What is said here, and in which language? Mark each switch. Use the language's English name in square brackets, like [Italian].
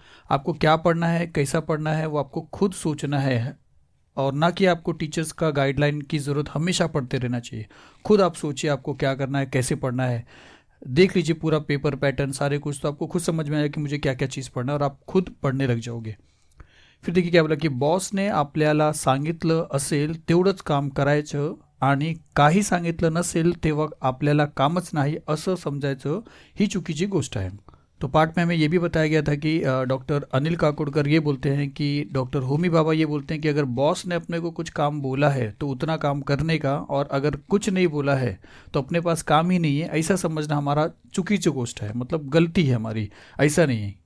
[Hindi] आपको क्या पढ़ना है, कैसा पढ़ना है, वो आपको खुद सोचना है, और ना कि आपको टीचर्स का गाइडलाइन की ज़रूरत हमेशा पढ़ते रहना चाहिए। खुद आप सोचिए आपको क्या करना है, कैसे पढ़ना है, देख लीजिए पूरा पेपर पैटर्न सारे कुछ, तो आपको खुद समझ में आएगा कि मुझे क्या क्या चीज़ पढ़ना है, और आप खुद पढ़ने लग जाओगे। फिर देखिए क्या बोला कि [Marathi] बॉसने आपल्याला सांगितलं असेल तेवढंच काम करायचं आणि काही सांगितलं नसेल तेव्हा आपल्याला कामच नाही असं समजायचं, ही चुकीची गोष्ट आहे। [Hindi] तो पाठ में हमें ये भी बताया गया था कि डॉक्टर अनिल काकोडकर ये बोलते हैं कि डॉक्टर होमी बाबा ये बोलते हैं कि अगर बॉस ने अपने को कुछ काम बोला है तो उतना काम करने का, और अगर कुछ नहीं बोला है तो अपने पास काम ही नहीं है, ऐसा समझना हमारा चुकीची गोष्ट है, मतलब गलती है हमारी, ऐसा नहीं है।